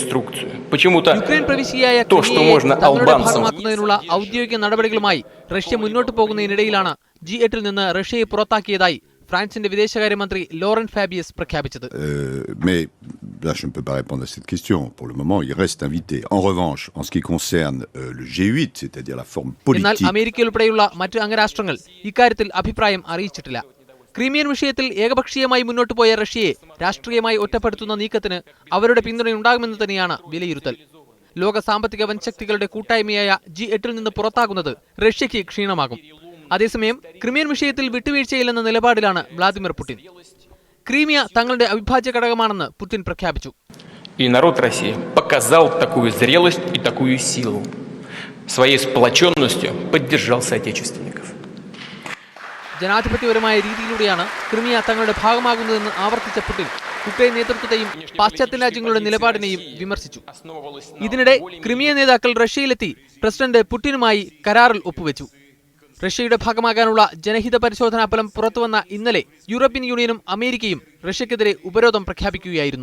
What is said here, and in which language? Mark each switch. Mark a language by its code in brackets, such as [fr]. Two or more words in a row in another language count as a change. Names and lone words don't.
[ru] инструкцию. Почему-то то, что можно албанцам... [ml] ഔദ്യോഗിക നടപടികളുമായി റഷ്യ മുന്നോട്ട് പോകുന്നതിനിടയിലാണ് G8-ൽ നിന്ന് റഷ്യയെ പുറത്താക്കിയതായി ഫ്രാൻസിന്റെ വിദേശകാര്യമന്ത്രി ലോറന്റ് ഫാബിയസ് പ്രഖ്യാപിച്ചത്. [fr] Mais là, je ne peux pas répondre à cette question. Pour le moment, il reste invité. En revanche, en ce qui concerne le G8, c'est-à-dire la forme politique... [ml] എന്നാൽ അമേരിക്ക ഉൾപ്പെടെയുള്ള മറ്റ് അംഗരാഷ്ട്രങ്ങൾ ഇക്കാര്യത്തിൽ അഭിപ്രായം അറിയിച്ചിട്ടില്ല. ക്രീമിയൻ വിഷയത്തിൽ ഏകപക്ഷീയമായി മുന്നോട്ട് പോയ റഷ്യയെ രാഷ്ട്രീയമായി ഒറ്റപ്പെടുത്തുന്ന നീക്കത്തിന് അവരുടെ പിന്തുണയുണ്ടാകുമെന്ന് തന്നെയാണ് വിലയിരുത്തൽ. ലോക സാമ്പത്തിക വൻശക്തികളുടെ കൂട്ടായ്മയായ G8-ൽ നിന്ന് പുറത്താകുന്നത് റഷ്യയ്ക്ക് ക്ഷീണമാകും. അതേസമയം ക്രിമിയൻ വിഷയത്തിൽ വിട്ടുവീഴ്ചയില്ലെന്ന നിലപാടിലാണ് വ്ളാദിമിർ പുടിൻ. ക്രീമിയ തങ്ങളുടെ അവിഭാജ്യ ഘടകമാണെന്ന് പുടിൻ പ്രഖ്യാപിച്ചു. [ru] И народ России показал такую зрелость и такую силу. Своей сплоченностью поддержал соотечественников. [ml] ജനാധിപത്യപരമായ രീതിയിലൂടെയാണ് ക്രിമിയ തങ്ങളുടെ ഭാഗമാകുന്നതെന്ന് ആവർത്തിച്ച പുടിൻ യുക്രൈൻ നേതൃത്വത്തെയും പാശ്ചാത്യ രാജ്യങ്ങളുടെ നിലപാടിനെയും വിമർശിച്ചു. ഇതിനിടെ ക്രിമിയ നേതാക്കൾ റഷ്യയിലെത്തി പ്രസിഡന്റ് പുടിനുമായി കരാറിൽ ഒപ്പുവെച്ചു. റഷ്യയുടെ ഭാഗമാകാനുള്ള ജനഹിത പരിശോധനാ ഫലം പുറത്തുവന്ന ഇന്നലെ യൂറോപ്യൻ യൂണിയനും അമേരിക്കയും റഷ്യക്കെതിരെ ഉപരോധം പ്രഖ്യാപിക്കുകയായിരുന്നു.